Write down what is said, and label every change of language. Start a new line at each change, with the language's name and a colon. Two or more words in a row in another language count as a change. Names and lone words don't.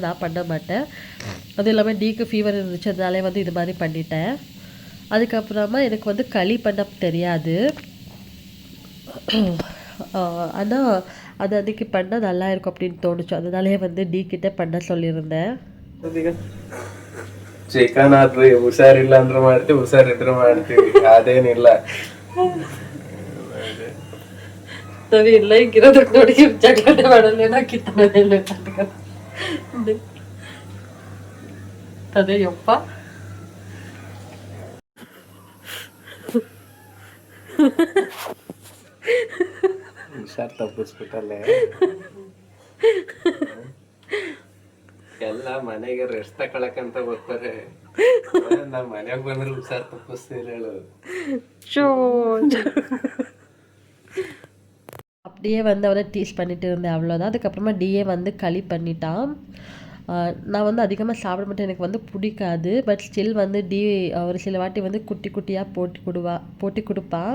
Tamil: நான் பண்ண மாட்டேன். அதுவும் இல்லாமல் டிக்கு ஃபீவர் இருந்துச்சு. அதனாலே வந்து இது மாதிரி பண்ணிட்டேன். அதுக்கப்புறமா எனக்கு வந்து களி பண்ண தெரியாது. ஆனால் அது அன்றைக்கி பண்ணால் நல்லா இருக்கும் அப்படின்னு தோணுச்சு. அதனாலே வந்து டி கிட்ட பண்ண சொல்லியிருந்தேன்.
Kannada: ಚಿಕನ್ ಆದ್ರೂ ಹುಷಾರಿಲ್ಲ ಅಂದ್ರೆ ಮಾಡ್ತೀವಿ, ಹುಷಾರಿದ್ರೆ ಮಾಡ್ತೀವಿ, ಅದೇನಿಲ್ಲ. ನಾವ್ ಇಲ್ಲ ಹಿಂಗಿರೋದಕ್ಕೆ ನೋಡಿ ಜಗಳನೆ ಮಾಡಲ್ಲ ಕಿತ್ತನೆ ಅದೇ ಯಪ್ಪ ಹುಷಾರ್ ತಪ್ಪಿಸ್ಬಿಟ್ಟಲ್ಲೇ. ಎಲ್ಲ ಮನೆಗೆ ರೆಸ್ಟ್ ತಕೊಳಕಂತ ಬರ್ತಾರೆ. ನಾ ಮನೆಗೆ ಬಂದ್ರೆ ಹುಷಾರ್ ತಪ್ಪಿಸ್ತೀರ ಹೇಳು.
Tamil: அப்படியே வந்து அவனை டீஸ் பண்ணிட்டு இருந்தேன், அவ்வளோதான். அதுக்கப்புறமா டிஏ வந்து களி பண்ணிட்டான். நான் வந்து அதிகமாக சாப்பிட மாட்டேன், எனக்கு வந்து பிடிக்காது.
English: but still
Tamil: வந்து ஒரு சில வாட்டி வந்து குட்டி குட்டியாக போட்டி கொடுப்பான்.